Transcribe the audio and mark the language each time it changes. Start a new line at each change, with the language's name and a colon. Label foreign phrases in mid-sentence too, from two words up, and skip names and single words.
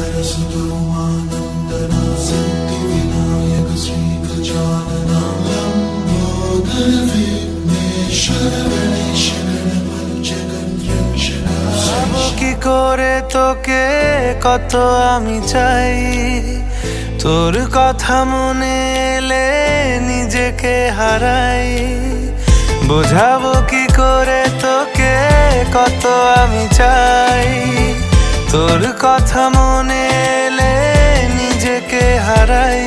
Sanskrit: सुदोमानन्दना सिद्धिविनायक श्रीगजानना लम्बोदर विघ्नेश्वर गणेश गणपति जगन्नाथ।
Bangla: কি করে তোকে কত আমি চাই, তোর কথা মনে এলে নিজেকে হারাই। বোঝাবো কি করে তোকে কত আমি চাই, তোর কথা মনে এলে নিজেকে হারাই।